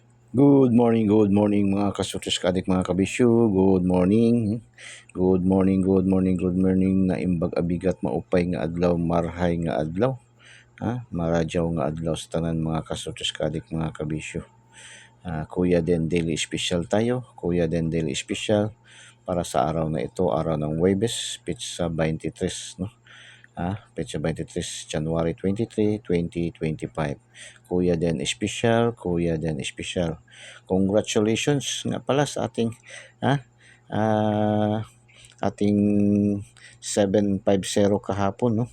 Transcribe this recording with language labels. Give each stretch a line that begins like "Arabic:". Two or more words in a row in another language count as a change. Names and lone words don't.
English: Good morning
Filipino: mga kasutos kadik mga kabisyo.
English: Good morning. Good morning
Iloko: na imbag abigat
Waray: maupay nga adlaw,
Bikol: marhay nga adlaw.
Hiligaynon: Maradyaw nga adlaw sa tanan mga kasutos kadik mga kabisyo.
Filipino: Kuya Den Daily Special tayo. Kuya Den Daily Special para sa araw na ito, araw ng Huwebes, Petsa 23, no? Petsa 23, January 23, 2025. Kuya Den Special, Kuya Den Special. Congratulations nga pala sa ating ah, ating 750 kahapon, no.